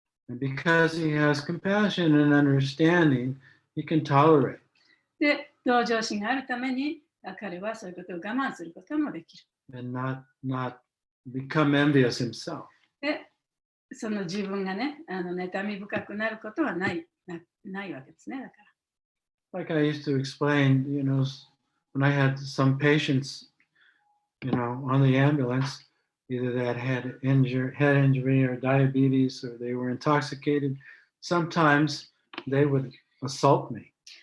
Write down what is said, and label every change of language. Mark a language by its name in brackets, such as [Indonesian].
[English] And because he has compassion and understanding, he can tolerate. [Japanese] で、同情心があるために、彼はそういうことを我慢することもできる。 [English] And not become envious himself. [Japanese] で、その自分がね、妬み深くなることはないわけですね。だから。 [English] Like I used to explain, when I had some patients, on the ambulance, either that had head injury or diabetes, or they were intoxicated. Sometimes they would assault me.